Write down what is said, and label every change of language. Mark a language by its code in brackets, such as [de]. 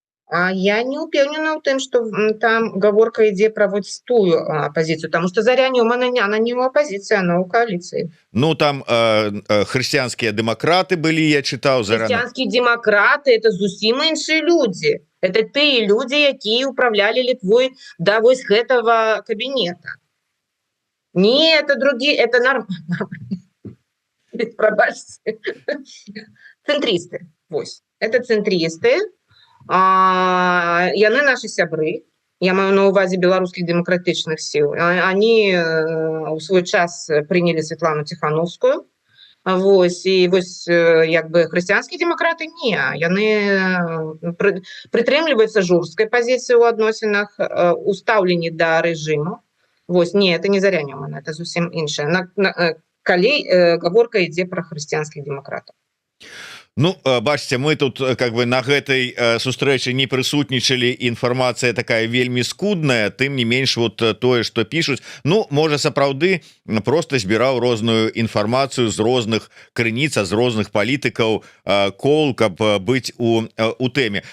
[be] А я не упевнена ў тым, што там гаворка ідзе пра вось тую апозіцыю, таму што Заря Нёман, она не ў апозіцыі, она ў кааліцыі. Ну там хрысціянскія дэмакраты былі, я чытаў. Хрысціянскія дэмакраты это зусім іншыя людзі. Это тыя людзі, якія ўправлялі Літвой да вось гэтага кабінета. [ru] Не, это другие, это нормально. [be] Пробачьте. Центристы. Вось. Это центристы. Яны наши сябры. Я маю на увазе беларускіх дэмакратычных сіл. [ru] Они у свой час приняли Светлану Тихановскую. [be] Вось, і вось як бы хрысціянскія дэмакраты не. Яны прытрымліваюцца жорсткай пазіцыі ў адносінах, у стаўленні да рэжыму. Вось, не, это не Заря Нёман, это зусім іншае. Калі гаворка ідзе пра хрысціянскіх дэмакратаў. Ну, бачите, мы тут как бы на гэтай сустрэчы не прысутнічалі, інфармацыя такая вельмі скудная, тым не менш вот тое, што пішуць. Ну, можа, сапраўды просто збіраў розную інфармацыю з розных крыніц, з розных палітыкаў Коул, каб быць у тэме.